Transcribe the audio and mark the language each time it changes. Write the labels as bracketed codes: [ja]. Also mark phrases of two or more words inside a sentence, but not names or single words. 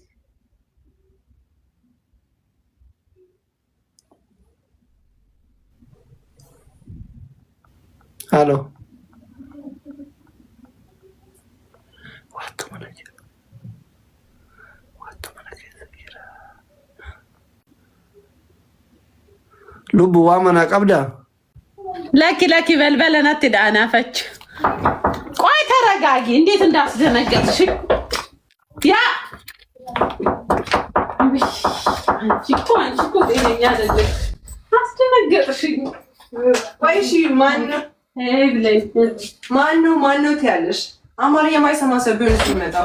[om] halo wattu mana jira keessa jira lubbu waa mana qabdaa laki balbalanatti dhaanaafach [am] ቆይ ተረጋጊ እንዴት እንዳስደነገጥሽ ያ አንቺ እኮ ጤነኛ አይደለም አስደነገጥሽኝ ቆይ እሺ ማነው ትያለሽ አማርኛ የማይሰማ ሰው ቢሆን ሲመጣው